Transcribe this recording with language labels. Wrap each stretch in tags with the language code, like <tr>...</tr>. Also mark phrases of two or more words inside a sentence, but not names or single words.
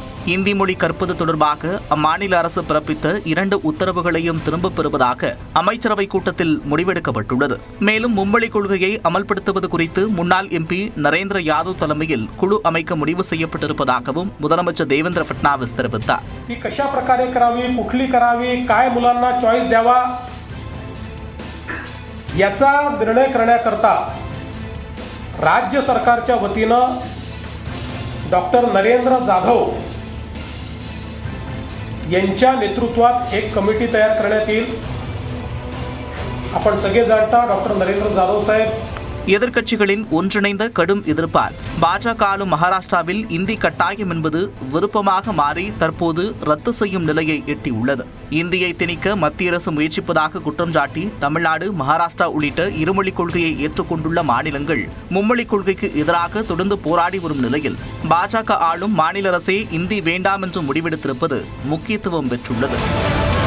<ta>இந்தி மொழி கற்பது தொடர்பாக அம்மாநில அரசு பிறப்பித்த 2 உத்தரவுகளையும் திரும்பப் பெறுவதாக அமைச்சரவை கூட்டத்தில் முடிவெடுக்கப்பட்டுள்ளது. மேலும் மும்மொழி கொள்கையை அமல்படுத்துவது குறித்து முன்னாள் எம்பி நரேந்திர யாதவ் தலைமையில் குழு அமைக்க முடிவு செய்யப்பட்டிருப்பதாகவும் முதலமைச்சர் தேவேந்திர फडणवीस தெரிவித்தார்.</ta> <mr>कशा प्रकारे करावी, कुठली करावी, काय मुलांना चॉईस द्यावा याचा निर्णय करण्याकरता राज्य सरकारच्या वतीनं डॉक्टर नरेंद्र जाधव यांच्या नेतृत्वात एक कमिटी तयार करण्यात येईल. आपण सगळे जाणता डॉक्टर नरेंद्र जाधव साहेब</mr> <ta>எதிர்க்கட்சிகளின் ஒன்றிணைந்த கடும் எதிர்ப்பால் பாஜக ஆளும் மகாராஷ்டிராவில் இந்தி கட்டாயம் என்பது விருப்பமாக மாறி தற்போது ரத்து செய்யும் நிலையை எட்டியுள்ளது. இந்தியை திணிக்க மத்திய அரசு முயற்சிப்பதாக குற்றம் சாட்டி தமிழ்நாடு, மகாராஷ்டிரா உள்ளிட்ட இருமொழி கொள்கையை ஏற்றுக்கொண்டுள்ள மாநிலங்கள் மும்மொழி கொள்கைக்கு எதிராக தொடர்ந்து போராடி வரும் நிலையில் பாஜக ஆளும் மாநில அரசே இந்தி வேண்டாம் என்று முடிவெடுத்திருப்பது முக்கியத்துவம் பெற்றுள்ளது.</ta>